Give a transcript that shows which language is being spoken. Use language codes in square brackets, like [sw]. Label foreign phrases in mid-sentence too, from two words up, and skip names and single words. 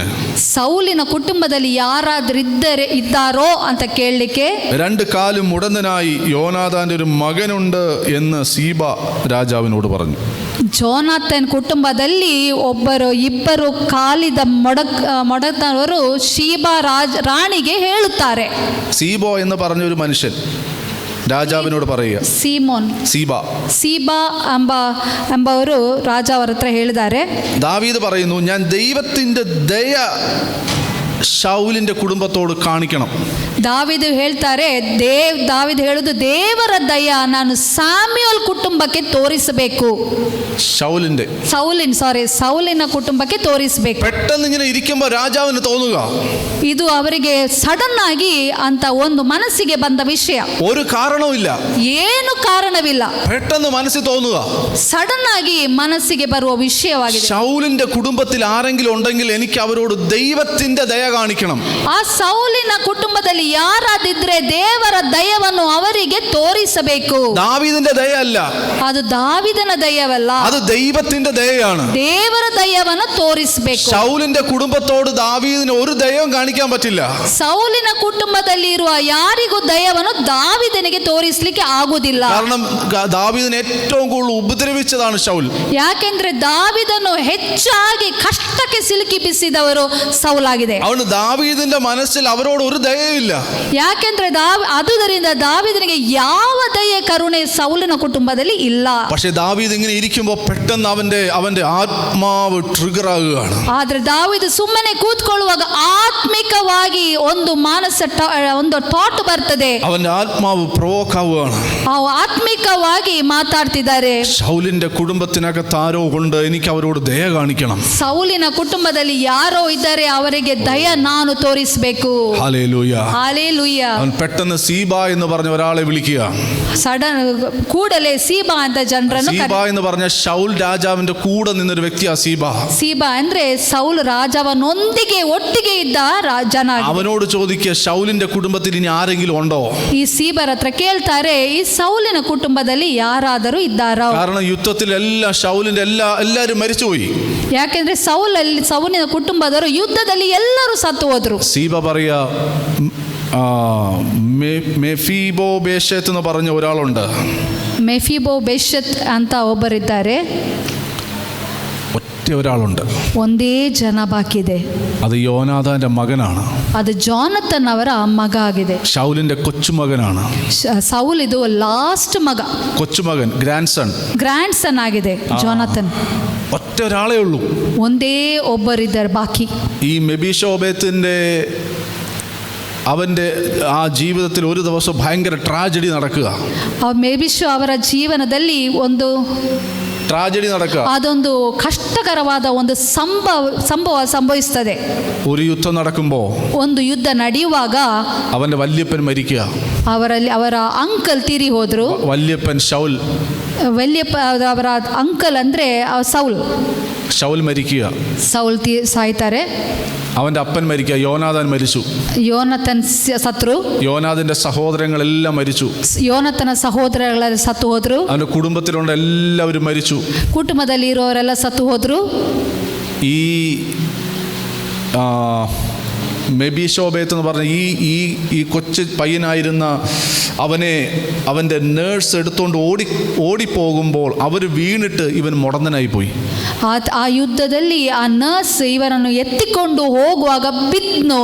[kn] ಸೌಲಿನ ಕುಟುಂಬದಲ್ಲಿ ಯಾರಾದ್ರೂ ಇದ್ದಾರೋ ಅಂತ ಕೇಳಲಿಕ್ಕೆ, [ml] 2 കാലും മുടന്തനായി യോനാഥാന്റെ ഒരു മകനുണ്ട് എന്ന് സീബ രാജാവിനോട് പറഞ്ഞു. [kn] ಜೋನಾಥನ್ ಕುಟುಂಬದಲ್ಲಿ ಇಬ್ಬರು ಕಾಲಿದ ಮೊಡತವರು ಶೀಬಾ ರಾಣಿಗೆ ಹೇಳುತ್ತಾರೆ. [ml] സീബോ എന്ന് പറഞ്ഞ ഒരു മനുഷ്യൻ രാജാവിനോട് പറയുക, സീബ [kn] ಎಂಬವರು ರಾಜ ಅವರ ಹತ್ರ ಹೇಳಿದ್ದಾರೆ. [ml] ദാവീദ് പറയുന്നു, ഞാൻ ദൈവത്തിന്റെ ദയ ശൗലിന്റെ കുടുംബത്തോട് കാണിക്കണം. [kn] ದಾವೀದು ಹೇಳ್ತಾರೆ, ದಾವೀದು ಹೇಳುದು, ದೇವರ ದಯ ನಾನು ಸ್ಯಾಮ್ಯುಯಲ್ ಕುಟುಂಬಕ್ಕೆ ತೋರಿಸಬೇಕು. ಸೌಲಿನ ಕುಟುಂಬಕ್ಕೆ ತೋರಿಸಬೇಕು. [ml] പെട്ടെന്ന് ഇങ്ങനെ ഇരിക്കുമ്പോൾ രാജാവിന് തോന്നുക, [kn] ಇದು ಅವರಿಗೆ ಸಡನ್ ಆಗಿ ಅಂತ ಒಂದು ಮನಸ್ಸಿಗೆ ಬಂದ ವಿಷಯ. [ml] ഒരു കാരണവുമില്ല, [kn] ಏನು ಕಾರಣವಿಲ್ಲ, [ml] പെട്ടെന്ന് മനസ്സിൽ തോന്നുക, [kn] ಸಡನ್ ಆಗಿ ಮನಸ್ಸಿಗೆ ಬರುವ ವಿಷಯವಾಗಿದೆ. [ml] ശൗലിന്റെ കുടുംബത്തിൽ ആരെങ്കിലും ഉണ്ടെങ്കിൽ എനിക്ക് അവരോട് ദൈവത്തിന്റെ ദയ കാണിക്കണം. [kn] ಆ ಸೌಲಿನ ಕುಟುಂಬದಲ್ಲಿ ಯಾರಾದಿದ್ರೆ ದೇವರ ದಯವನ್ನು ಅವರಿಗೆ ತೋರಿಸಬೇಕು. [ml] ദാവീദിന്റെ ദയ അല്ല, [kn] ಅದು ದಾವಿದನ ದಯವಲ್ಲ, [ml] അത് ദൈവത്തിന്റെ ദയയാണ്. [kn] ದೇವರ ದಯವನ್ನು ತೋರಿಸಬೇಕು. [ml] ശൗലിന്റെ കുടുംബത്തോട് ദാവീദിന് ഒരു ദയവും കാണിക്കാൻ പറ്റില്ല. [kn] ಸೌಲಿನ ಕುಟುಂಬದಲ್ಲಿ ಇರುವ ಯಾರಿಗೂ ದಯವನ್ನು ದಾವಿದನಿಗೆ ತೋರಿಸಲಿಕ್ಕೆ ಆಗುವುದಿಲ್ಲ. [ml] കാരണം ദാവീദിനെ ഏറ്റവും കൂടുതൽ ഉപദ്രവിച്ചതാണ് ശൗൽ. [kn] ಯಾಕೆಂದ್ರೆ ದಾವಿದನು ಹೆಚ್ಚಾಗಿ ಕಷ್ಟಕ್ಕೆ ಸಿಲುಕಿಸಿದವರು ಸೌಲಾಗಿದೆ. [ml] ಅವನು ദാവീദിന്റെ മനസ്സിൽ അവരോട് ഒരു ദയയില്ല. [kn] ಯಾಕೆಂದ್ರೆ ಆದುದರಿಂದ ದಾವಿದನಿಗೆ ಯಾವ ದಯ ಕರುಣೆ ಸೌಲಿನ ಕುಟುಂಬದಲ್ಲಿ ಇಲ್ಲ. [ml] പക്ഷേ ദാവീദ് ഇങ്ങനെ ഇരിക്കുമ്പോൾ പെട്ടെന്ന് അവന്റെ ആത്മാവ് ട്രിഗർ ആകുകയാണ്. [kn] ಆದ್ರೆ ದಾವಿದ ಸುಮ್ಮನೆ ಕೂತ್ಕೊಳ್ಳುವಾಗ ಆತ್ಮಿಕವಾಗಿ ಒಂದು ಒಂದು ಥಾಟ್ ಬರ್ತದೆ. [ml] അവന്റെ ആത്മാവ് പ്രൊവോക്ക് ആവുകയാണ്. [kn] ಆತ್ಮಿಕವಾಗಿ ಮಾತಾಡ್ತಿದ್ದಾರೆ. [ml] ശൗലിന്റെ കുടുംബത്തിനകത്ത് ആരോ കൊണ്ട് എനിക്ക് അവരോട് ദയ കാണിക്കണം. [kn] ಸೌಲಿನ ಕುಟುಂಬದಲ್ಲಿ ಯಾರೋ ಇದ್ದಾರೆ, ಅವರಿಗೆ ದಯ ನಾನು ತೋರಿಸಬೇಕು. [ml] ഹല്ലേലൂയ, ഹല്ലേലൂയ. അവൻ പെട്ടെന്ന് സീബ എന്ന് പറഞ്ഞ ഒരാളെ വിളിക്കുക. [kn] ಸಡನ್ ಕೂಡಲೇ ಸೀಬಾ ಅಂತ ಜನರನ್ನು. [ml] സീബ എന്ന് പറഞ്ഞ ശൗൽ രാജാവിന്റെ കൂടെ നിന്നൊരു വ്യക്തിയാ സീബ. [kn] ಸೀಬಾ ಅಂದ್ರೆ ಸೌಲ್ ರಾಜವನೊಂದಿಗೆ ಒಟ್ಟಿಗೆ ಇದ್ದ ಜನ. [ml] അവനോട് ചോദിക്കുക, ശൗലിന്റെ കുടുംബത്തിൽ ഇനി ആരെങ്കിലും ഉണ്ടോ? [kn] ಈ ಸೀಬರ ಹತ್ರ ಕೇಳ್ತಾರೆ, ಈ ಸೌಲಿನ ಕುಟುಂಬದಲ್ಲಿ ಯಾರಾದರೂ ಇದ್ದಾರೋ? [ml] കാരണം യുദ്ധത്തിൽ എല്ലാവരും മരിച്ചുപോയി. [kn] ಯಾಕೆಂದ್ರೆ ಸೌಲಿನ ಕುಟುಂಬದವರು ಯುದ್ಧದಲ್ಲಿ ಎಲ್ಲರೂ ಸತ್ತು ಹೋದ್ರು. [ml] സീബ പറയാ, മെഫീബോബേശത്ത് എന്ന് പറഞ്ഞ ഒരാളുണ്ട്. [kn] ಮೆಫಿಬೋಬೆಶತ್ ಅಂತ ಒಬ್ಬರಿದ್ದಾರೆ. [ml] ഒറ്റ ഒരാളുണ്ട്, [kn] ಒಂದೇ ಜನ ಬಾಕಿ ಇದೆ. [ml] അത് യോനാഥാന്റെ മകനാണ്. [kn] ಅದು ಜಾನತನ್ ಅವರ ಮಗ ಆಗಿದೆ. [ml] ശൗലിന്റെ കൊച്ചുമകനാണ്. [kn] ಸೌಲ್ ಇದು ಲಾಸ್ಟ್ ಮಗ, [ml] കൊച്ചുമകൻ, [en] grand son [kn] ಆಗಿದೆ ಜಾನತನ್. [ml] ഒറ്റ ഒരാളേ ഉള്ളൂ, [kn] ಒಂದೇ ಒಬ್ಬರಿದ್ದಾರೆ ಬಾಕಿ. [ml] ഈ മെബീശോബേത്തിന്റെ അവന്റെ ആ ജീവിതത്തിൽ ഒരു ദിവസം ഭയങ്കര ട്രാജഡി നടക്കുക. [kn] ಮೆಬಿಶೋ ಅವರ ಜೀವನದಲ್ಲಿ ಒಂದು [ml] ട്രാജഡി നടക്കുക. [kn] ಅದೊಂದು ಕಷ್ಟಕರವಾದ ಒಂದು ಸಂಭವ ಸಂಭವಿಸುತ್ತದೆ. [ml] ഒരു യുദ്ധം നടക്കുമ്പോൾ, [kn] ಒಂದು ಯುದ್ಧ ನಡೆಯುವಾಗ [ml] അവന്റെ വല്യപ്പൻ മരിക്കുക. [kn] ಅವರ ಅಂಕಲ್ ತೀರಿ ಹೋದ್ರು. [ml] വല്യപ്പൻ ശൗൽ, [kn] ವಲ್ಯಪ್ಪ ಅವರ ಅಂಕಲ್ ಅಂದ್ರೆ [ml] ശൗൽ മരിക്കുക. [kn] ಸೌಲ್ ಸಾಯ್ತಾರೆ. [ml] അവന്റെ അപ്പൻ മരിക്കുക, യോനാഥാൻ മരിച്ചു. [kn] ಯೋನತನ್ ಸತ್ರು. [ml] യോനാഥിന്റെ സഹോദരങ്ങളെല്ലാം മരിച്ചു. [kn] ಯೋನತನ ಸಹೋದರಗಳೆಲ್ಲ ಸತ್ತು ಹೋದ್ರು. [ml] അവന്റെ കുടുംബത്തിലുള്ള എല്ലാവരും മരിച്ചു. [kn] ಕುಟುಂಬದಲ್ಲಿ ಇರೋರೆಲ್ಲ ಸತ್ತು ಹೋದ್ರು. [ml] ഈ മെബീശോബേത്ത് എന്ന് പറഞ്ഞ ഈ കൊച്ചു പയ്യനായിരുന്ന അവൻ്റെ നേഴ്സ് എടുത്തുകൊണ്ട് ഓടിപ്പോകുമ്പോൾ അവർ വീണിട്ട് ഇവൻ മുടന്തനായി പോയി. [kn] ಆ ಯುದ್ಧದಲ್ಲಿ ಆ ನರ್ಸ್ ಇವರನ್ನು ಎತ್ತಿಕೊಂಡು ಹೋಗುವಾಗ ಬಿದ್ನು.